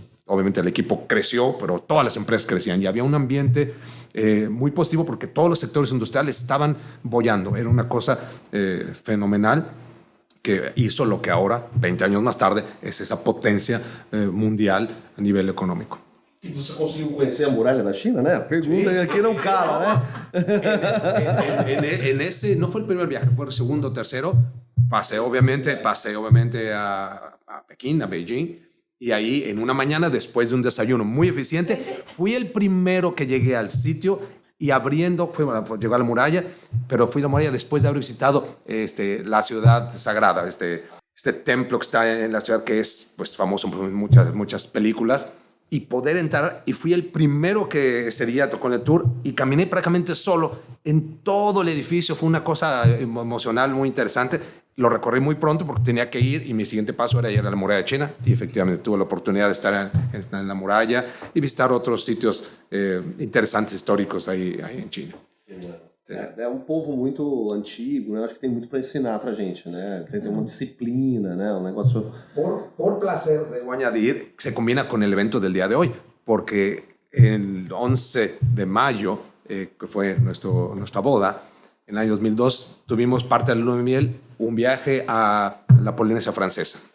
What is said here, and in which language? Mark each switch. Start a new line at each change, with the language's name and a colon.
Spanish: Obviamente el equipo creció, pero todas las empresas crecían y había un ambiente muy positivo porque todos los sectores industriales estaban bollando. Era una cosa fenomenal que hizo lo que ahora, 20 años más tarde, es esa potencia mundial a nivel económico.
Portuguese: E você conseguiu conhecer a muralha da China, né? Pergunta aqui não cala, né?
Spanish: En ese no fue el primer viaje, fue el segundo o tercero. Pasé obviamente a Pekín, a Beijing. Y ahí, en una mañana, después de un desayuno muy eficiente, fui el primero que llegué al sitio y llegó a la muralla, pero fui a la muralla después de haber visitado la ciudad sagrada, este templo que está en la ciudad que es pues, famoso por muchas películas, y poder entrar, y fui el primero que ese día tocó en el tour, y caminé prácticamente solo en todo el edificio. Fue una cosa emocional muy interesante. Lo recorrí muy pronto porque tenía que ir y mi siguiente paso era ir a la muralla de China y efectivamente tuve la oportunidad de estar en la muralla y visitar otros sitios interesantes históricos ahí en China.
Portuguese: É um povo muito antigo, né? Acho que tem muito para ensinar pra gente, né? Tem uma disciplina, né? Um negócio...
Spanish: Por placer, debo añadir, se combina con el evento del día de hoy, porque el 11 de mayo, que fue nuestra boda, en el año 2002, tuvimos parte de la luna de miel, un viaje a la Polinesia francesa.